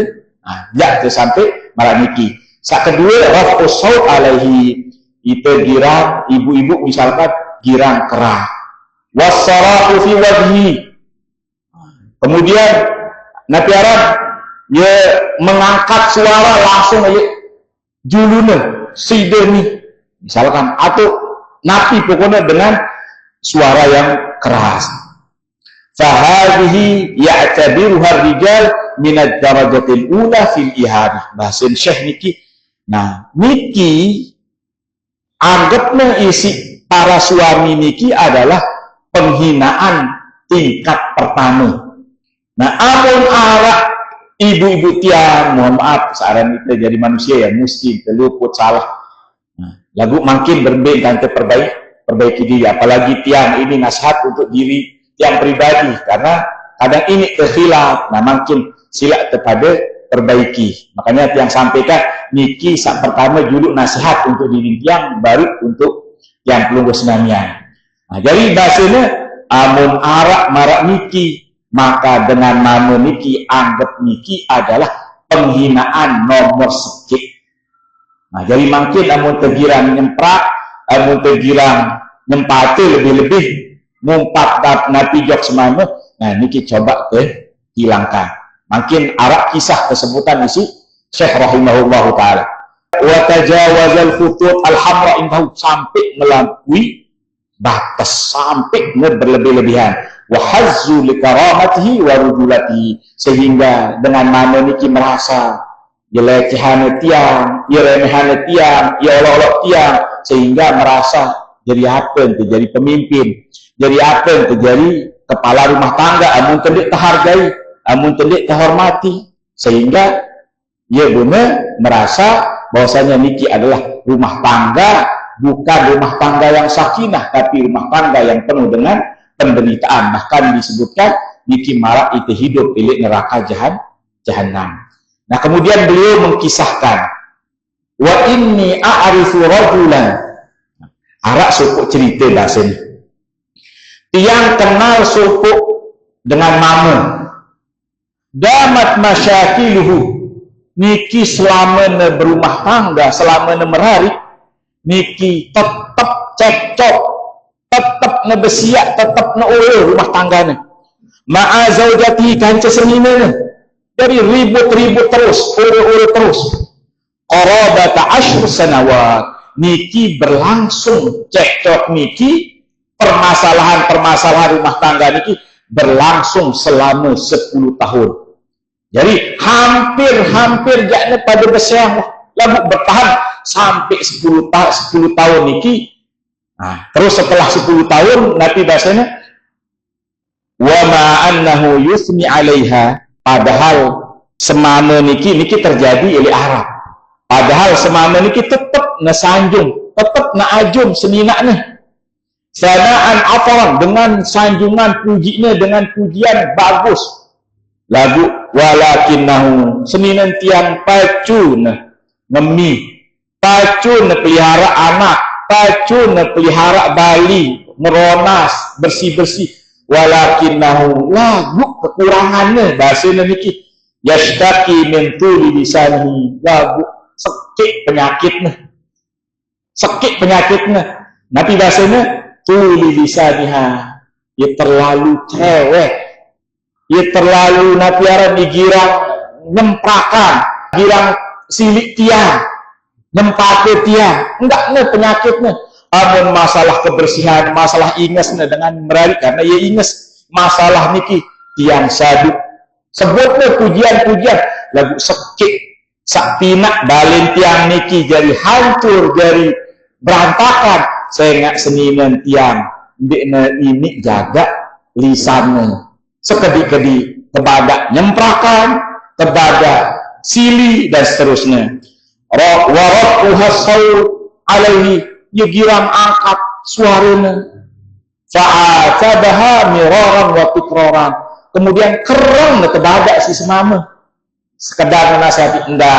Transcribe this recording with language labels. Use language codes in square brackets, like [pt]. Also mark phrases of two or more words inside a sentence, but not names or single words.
[sas] Nah, ya tuh sampai malah niki. Sak kedua, [ar] raf'us saut alaihi, [sas] itu girang, ibu-ibu misalkan girang kerah. [ar] Wassaratu fi wajhi. [id] Kemudian Nabi Arab dia mengangkat suara langsung aja juluna sideni misalkan atau napi pokoknya dengan suara yang keras. [ar] Fahadhihi ya'tabiruha rijal min ad-darajatil ula fil ihari. [sas] Bahasa Syekh niki. Nah, niki anggapnya isi para suami niki adalah penghinaan tingkat pertama. Nah, amun arak ibu-ibu tiang, mohon maaf, saran kita jadi manusia ya, muslim, terluput, salah. Nah, lagu makin berbeda dan perbaiki diri, apalagi tiang ini nasihat untuk diri tiang pribadi, karena kadang ini kekhilaf, nah makin silap kepada perbaiki. Makanya tiang sampaikan niki sak pertama juluk nasihat untuk diri tiang, baru untuk yang pelungguh senamian. Nah, jadi bahasanya amun arak marak niki, maka dengan nama niki anggap niki adalah penghinaan nomor sikit. Nah, jadi makin amun tergirang nyemprak, amun tergirang nyempati lebih-lebih ngumpat napi jok semana, nah niki coba ke hilangkan. Makin arak kisah kesebutan isi Syekh rahimahullahu ta'ala. [ar] Wa tajawazal khutut al-hamra indahu, [id] sampai melampaui batas, sampai berlebih-lebihan. [ar] Wa hazzu li karamatihi wa rujulatihi, [sas] sehingga dengan mana niki merasa jelecehan tiang, ya remehan tiang, ya olok-olok tiang, sehingga merasa jadi apa itu jadi pemimpin, jadi apa itu jadi kepala rumah tangga, amun tendik terhargai, amun tendik terhormati, sehingga ia benar merasa bahwasanya niki adalah rumah tangga, bukan rumah tangga yang sakinah, tapi rumah tangga yang penuh dengan penderitaan. Bahkan disebutkan niki marak itu hidup milik neraka jahanam. [id] Nah, kemudian beliau mengkisahkan, [ar] wa inni a'rifu rajulan, [sas] arak supuk cerita bahasa ini, tiang kenal supuk dengan mamu, [ar] damat masyakiluhu, [sas] niki selama berumah tangga, selama merari, niki tetap cekcok, tetap nebesiak, tetap neulur rumah tangganya, [ar] ma'azaujati kanca senina, [sas] dari ribut-ribut terus, ur-ur terus, [ar] qarabata 10 sanawat, [id] niki berlangsung cekcok niki, permasalahan-permasalahan rumah tangga niki berlangsung selama 10 tahun. [sas] Jadi hampir jaknya pada bersiang lalu bertahan sampai 10 tahun niki. Nah, terus setelah 10 tahun nanti bahasanya [ar] wa ma annahu yusmi 'alaiha, [sas] padahal semana niki terjadi oleh Arab. Padahal semana niki tetap nasanjung, tetap naajum seninaknya. [ar] Sanaan afaran, [id] dengan sanjungan pujinya, dengan pujian bagus. [sas] Lagu walakinnahu, seninan tiang pacun ngemi, pacun pelihara anak, pacun pelihara bali, meronas, bersih-bersih. Walakinnahu, lagu kekurangannya bahasanya niki [ar] yashtaki min tuli lisanihi, [sas] lagu sakit penyakitnya. Nanti bahasanya [ar] tuli lisaniha, [sas] ya terlalu cewek, ya terlalu napiaran digirang nyemprakan, girang silik tiang, nyempate tiang, enggaknya penyakitnya. Amun masalah kebersihan, masalah ingesnya dengan merari, karena ia inges masalah niki tiang sadu. Sebutnya pujian-pujian, lagu sekik sak pinak balin tiang niki jadi hancur, jadi berantakan. Saya nggak seniman tiang ini jaga lisannya sekedi-kedi, kebadak nyemprakan, kebadak sili dan seterusnya. [ar] Warat saut alaihi, [sas] yegiram angkat suaranya, [ar] fa'atabaha miraran wa tikraran, [sas] kemudian kereng kebadak si semama, sekedar nasihati